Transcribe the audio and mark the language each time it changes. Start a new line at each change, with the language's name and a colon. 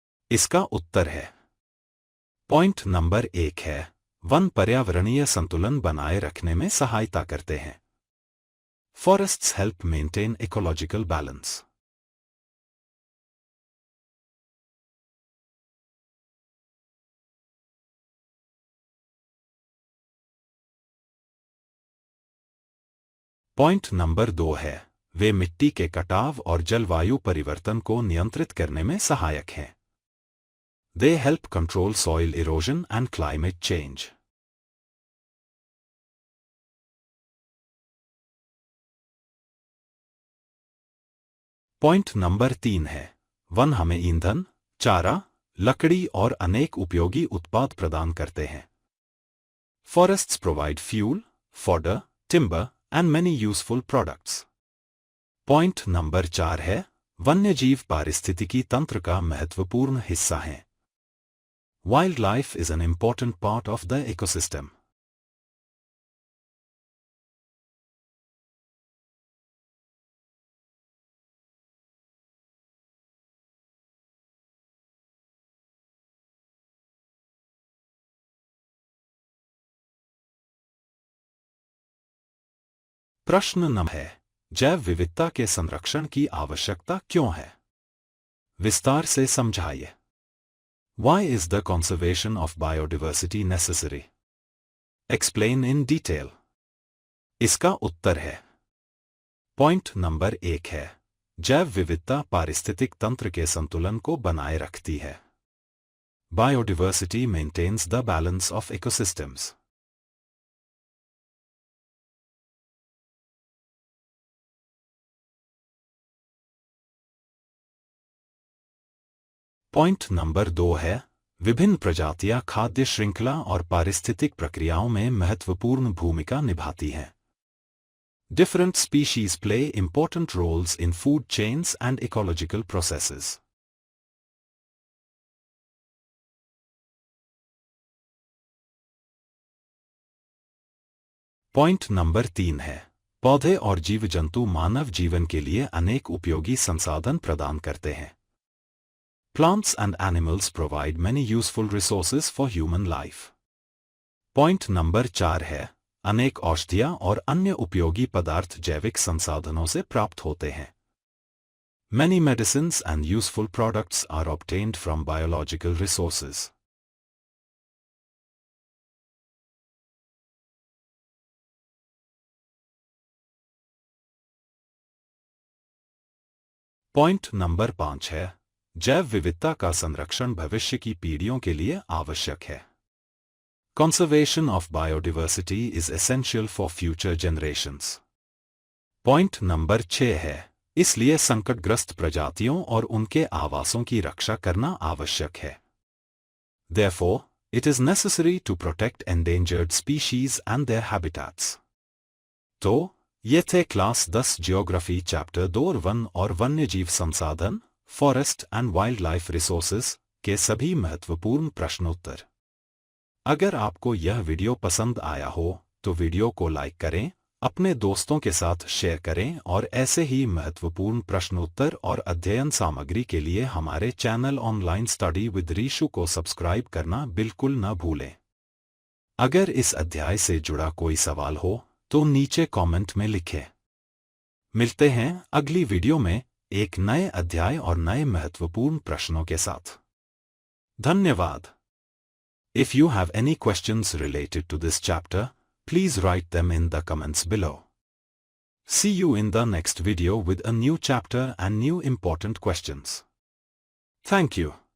Hindi: इसका उत्तर है. Point number 1 है, वन पर्यावरणीय संतुलन बनाए रखने में सहायता करते हैं.
English: Forests help maintain ecological balance.
Hindi: Point number 2 है, वे मिट्टी के कटाव और जलवायु परिवर्तन को नियंत्रित करने में सहायक हैं.
English: They help control soil erosion and climate change.
Hindi: Point number 3 है, वन हमें ईंधन, चारा, लकड़ी और अनेक उपयोगी उत्पाद प्रदान करते हैं.
English: Forests provide fuel, fodder, timber, and many useful products.
Hindi: Point number 4 है, वन्यजीव पारिस्थितिकी तंत्र का महत्वपूर्ण हिस्सा हैं.
English: Wildlife is an important part of the ecosystem.
Hindi: प्रश्न नंबर है, जैव विविधता के संरक्षण की आवश्यकता क्यों है? विस्तार से समझाइए.
English: Why is the conservation of biodiversity necessary? Explain in detail.
Hindi: इसका उत्तर है. पॉइंट नंबर 1 है, जैव विविधता पारिस्थितिक तंत्र के संतुलन को बनाए रखती है.
English: Biodiversity maintains the balance of ecosystems.
Hindi: Point number 2 है, विभिन्न प्रजातियां खाद्य श्रृंखला और पारिस्थितिक प्रक्रियाओं में महत्वपूर्ण भूमिका निभाती हैं.
English: Different species play important roles in food chains and ecological processes.
Hindi: Point number 3 है, पौधे और जीव जंतु मानव जीवन के लिए अनेक उपयोगी संसाधन प्रदान करते हैं.
English: Plants and animals provide many useful resources for human life.
Hindi: Point number 4 है, अनेक औषधियां और अन्य उपयोगी पदार्थ जैविक संसाधनों से प्राप्त होते हैं.
English: Many medicines and useful products are obtained from biological resources.
Hindi: Point number 5 है, जैव विविधता का संरक्षण भविष्य की पीढ़ियों के लिए आवश्यक है.
English: Conservation of biodiversity is essential for future generations.
Hindi: Point number 6 है, इसलिए संकटग्रस्त प्रजातियों और उनके आवासों की रक्षा करना आवश्यक है.
English: Therefore, it is necessary to protect endangered species and their habitats.
Hindi: तो ये थे क्लास 10 ज्योग्राफी चैप्टर 2 वन और वन्यजीव संसाधन,
English: forest and wildlife resources
Hindi: के सभी महत्वपूर्ण प्रश्नोत्तर. अगर आपको यह वीडियो पसंद आया हो तो वीडियो को लाइक करें अपने दोस्तों के साथ शेयर करें और ऐसे ही महत्वपूर्ण प्रश्नोत्तर और अध्ययन सामग्री के लिए हमारे channel online study with Rishu को सब्सक्राइब करना बिल्कुल न भूलें। अगर इस अध्याय से जुड़ा कोई सवाल हो तो नीचे कमेंट में लिखें। मिलते हैं अगली वीडियो में एक नए अध्याय और नए महत्वपूर्ण प्रश्नों के साथ। धन्यवाद।
English: If you have any questions related to this chapter, please write them in the comments below. See you in the next video with a new chapter and new important questions. Thank you.